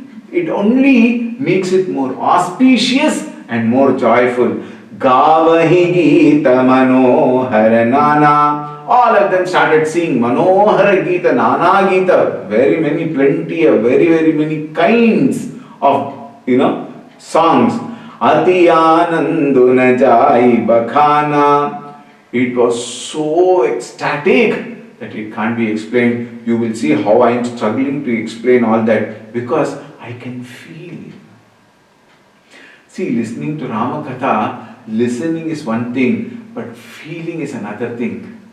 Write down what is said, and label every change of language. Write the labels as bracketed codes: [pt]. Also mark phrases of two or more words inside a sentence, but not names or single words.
[en] It only makes it more auspicious and more joyful. [awa] गावहिं गीत मनोहर नाना. [en] All of them started singing [awa] मनोहर गीत, नाना गीत. [en] Very many, plenty of very many kinds of, songs. [awa] अति आनंदु न जाइ बखाना. [en] It was so ecstatic that it can't be explained. You will see how I am struggling to explain all that because I can feel. See, listening to Ramakatha, listening is one thing, but feeling is another thing.